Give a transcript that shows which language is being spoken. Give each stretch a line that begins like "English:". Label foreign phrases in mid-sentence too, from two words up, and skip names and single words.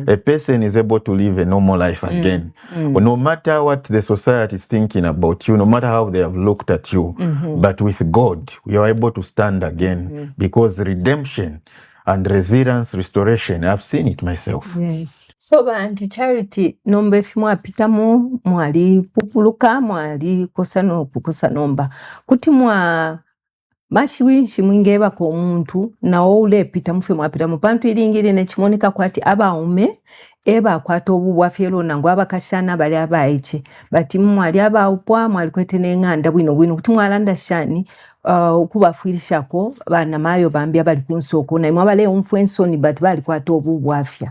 English: A person is able to live a normal life again. No matter what the society is thinking about you, no matter how they have looked at you, but with God, you are able to stand again, because redemption and resilience, restoration, I've seen it myself. Yes. So Auntie Charity,
Bemba: nomba efi mwapitamu, mwali pupuluka, mwali kukosa nomba. Kuti mashiwinshi mwingeba ko omuntu nawo ulepita mufe mwapitamu pantu ilingiri nechimonika kwati abaume eba akwata obubwafyelo nangu abakashana bali abaiche bati mwali abaupwa mwali kwete n'enganda bwino kuti mwalanda shani kubafwirishako bana mayo bambya bali kunsoko na imwe abale umfwensoni bati bali kwata obubwafya.